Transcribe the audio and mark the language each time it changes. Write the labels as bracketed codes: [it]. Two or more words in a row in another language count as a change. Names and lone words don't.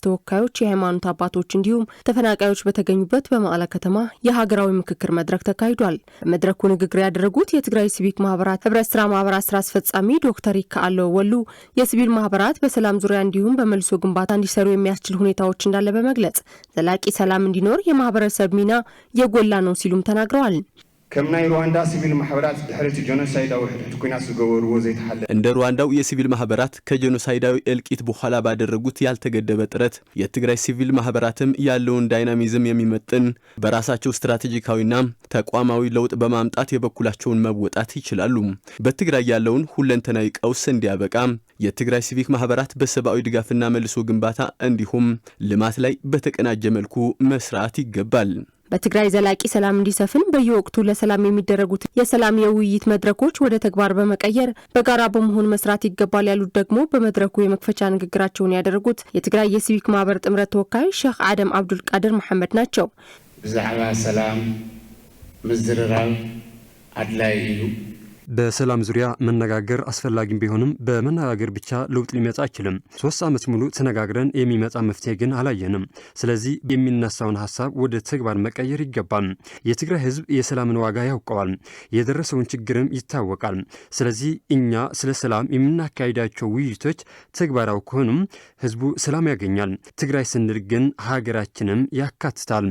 [am] ተወካዮች፣ የሃይማኖት አባቶች እንዲሁም ተፈናቃዮች በተገኙበት በመቀለ ከተማ የሀገራዊ ምክክር መድረክ ተካሂዷል። በመድረኩ ንግግር ያደረጉት የትግራይ ሲቪክ ማህበራት ህብረት ስራ ማህበራት ስራ አስፈጻሚ ዶክተር ይካአለው ወሉ የሲቪል ማህበራት በሰላም ዙሪያ እንዲሁም በመልሶ ግንባታ እንዲሰሩ የሚያስችል ሁኔታዎች እንዳለ በመግለጽ ዘላቂ ሰላም እንዲኖር የማህበረሰብ ሚና የጎላ ነው ሲሉም ተናግረዋል። [ti] ከምናይ ሩዋንዳ ሲቪል ማህበራት ድሕረት ጄኖሳይዳዊ ኩናት ዝገበርዎ ዘይተሓለ [am] እንደ ሩዋንዳው የሲቪል ማህበራት ከጄኖሳይዳዊ እልቂት በኋላ ባደረጉት ያልተገደበ ጥረት የትግራይ ሲቪል ማህበራትም ያለውን ዳይናሚዝም የሚመጥን በራሳቸው ስትራቴጂካዊና ተቋማዊ ለውጥ በማምጣት የበኩላቸውን መወጣት ይችላሉ። በትግራይ ያለውን ሁለንተናዊ ቀውስ እንዲያበቃ የትግራይ ሲቪክ ማህበራት በሰብአዊ ድጋፍና መልሶ ግንባታ እንዲሁም ልማት ላይ በተቀናጀ መልኩ መስራት ይገባል። በትግራይ ዘላቂ ሰላም እንዲሰፍን በየወቅቱ ለሰላም የሚደረጉት የሰላም የውይይት መድረኮች ወደ ተግባር በመቀየር በጋራ በመሆን መስራት ይገባል ያሉት ደግሞ በመድረኩ የመክፈቻ ንግግራቸውን ያደረጉት የትግራይ የሲቪክ ማህበር ጥምረት ተወካይ ሼክ አደም አብዱል ቃድር መሐመድ ናቸው። [ti] ብዛዕባ ሰላም ምዝርራብ አድላይ እዩ። [am] በሰላም ዙሪያ መነጋገር አስፈላጊ ቢሆንም በመነጋገር ብቻ ለውጥ ሊመጣ አይችልም። 3 ዓመት ሙሉ ተነጋግረን የሚመጣ መፍትሄ ግን አላየንም። ስለዚህ የሚነሳውን ሐሳብ ወደ ተግባር መቀየር ይገባል። የትግራይ ህዝብ የሰላምን ዋጋ ያውቀዋል፣ የደረሰውን ችግርም ይታወቃል። ስለዚህ እኛ ስለ ሰላም የምናካሂዳቸው ውይይቶች ተግባራዊ ከሆኑም ህዝቡ ሰላም ያገኛል። ትግራይ ስንል ግን ሀገራችንም ያካትታል።